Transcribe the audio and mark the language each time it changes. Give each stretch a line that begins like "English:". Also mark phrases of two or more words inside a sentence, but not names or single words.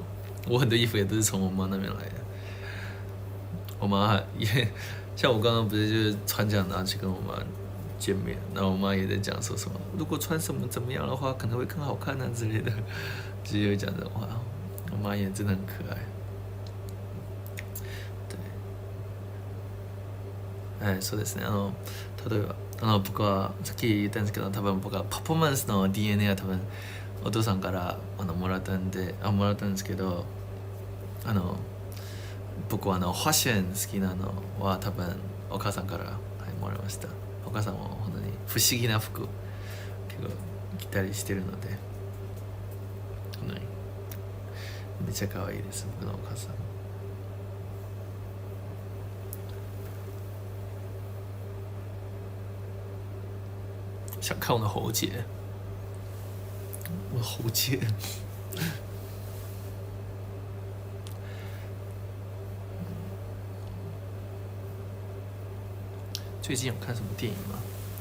Chinese: 我很多衣服也都是从我妈那边来的。我妈也像我刚刚不是就是穿这样拿去跟我妈见面，然后我妈也在讲说什么，如果穿什么怎么样的话，可能会更好看啊之类的，就是有讲这种话。我妈也真的很可愛。
Japanese: はい、そうですね。例えば僕はさっき言ったんですけど、多分僕はパフォーマンスの DNA は多分お父さんからもらったんですけど、僕はファッション好きなのは多分お母さんから、はい、もらいました。お母さんも本当に不思議な服結構着たりしてるので、めっちゃ可愛いです僕のお母さん。
Chinese: 想看我的喉结，我的喉结。最近有看什么电影吗？